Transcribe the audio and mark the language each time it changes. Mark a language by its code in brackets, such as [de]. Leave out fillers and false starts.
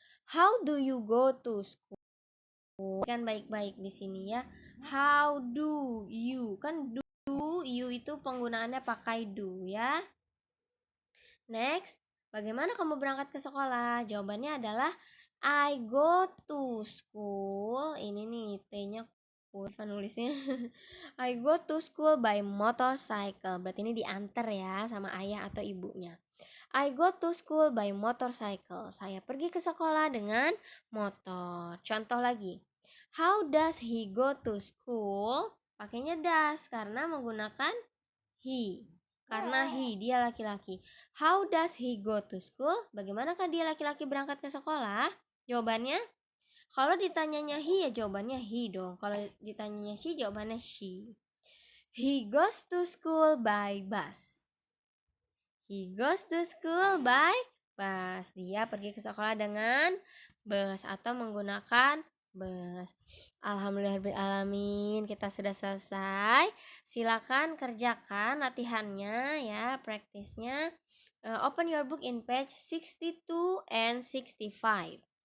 [en] How do you go to school? [id] Kan baik-baik di sini ya. [en] How do you? [id] Kan do you itu penggunaannya pakai do ya. Next, bagaimana kamu berangkat ke sekolah? Jawabannya adalah [en] I go to school. [id] Ini nih T-nya kurva nulisnya. [en] I go to school by motorcycle. [id] Berarti ini diantar ya sama ayah atau ibunya. [en] I go to school by motorcycle. [id] Saya pergi ke sekolah dengan motor. Contoh lagi. [en] How does he go to school? [id] Pakainya does karena menggunakan he. Karena he, dia laki-laki. [en] How does he go to school? [id] Bagaimanakah dia laki-laki berangkat ke sekolah? Jawabannya, kalau ditanyanya he ya jawabannya he dong. Kalau ditanyanya she jawabannya she. [en] He goes to school by bus. He goes to school by bus. [id] Dia pergi ke sekolah dengan bus atau menggunakan bus. Alhamdulillahirobbilalamin, kita sudah selesai. Silakan kerjakan latihannya ya, praktisnya. [en] Open your book in page 62 and 65.